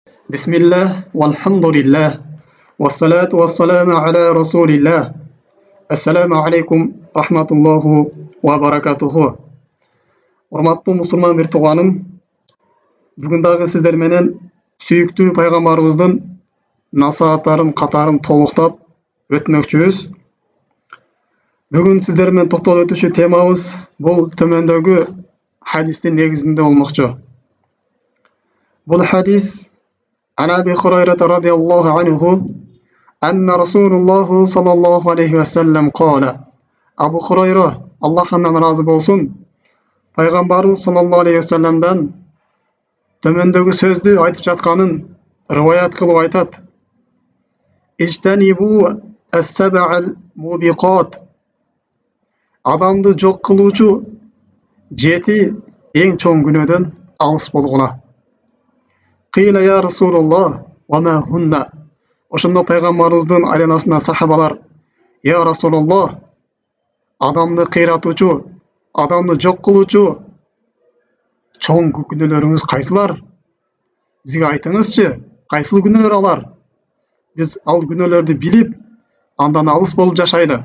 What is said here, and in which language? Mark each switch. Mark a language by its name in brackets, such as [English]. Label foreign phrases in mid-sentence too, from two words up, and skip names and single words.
[Arabic] بسم الله والحمد لله والصلاة والسلام على رسول الله السلام عليكم رحمة الله وبركاته. [Kyrgyz] Урматтуу мусулман бир тууганым, бүгүн дагы сиздер менен сүйүктүү пайгамбарыбыздын насааттарын катарын толуктап өтмөкчүбүз. Бүгүн сиздер менен токтолуп өтүүчү темабыз бул төмөндөгү хадистин негизинде болмокчу. Бул хадис [Arabic] عن أبي هريرة رضي الله عنه أن رسول الله صلى الله عليه وسلم قال Абу Хурайра, [Kyrgyz] Аллахтан разы болсун, пайгамбарыбыз [Arabic] صلى الله عليه [Kyrgyz] вассаламдан төмөндөгү сөздү айтып жатканын риваят кылып айтат. [Arabic] اجتنبوا السبع الموبقات. [Kyrgyz] Адамды жок кылуучу 7 эң чоң күнөөдөн алыс болгула. [Arabic] قيل يا رسول الله وما هن. [Kyrgyz] Ошондо пайгамбарыбыздын айланасына сахабалар: [Arabic] يا رسول الله, [Kyrgyz] адамды кыйратуучу, адамды жок кылуучу чоң күнөөлөрүңүз кайсылар? Бизге айтыңызчы, кайсыл күнөөлөр алар? Биз ал күнөөлөрдү билип, андан алыс болуп жашайлы.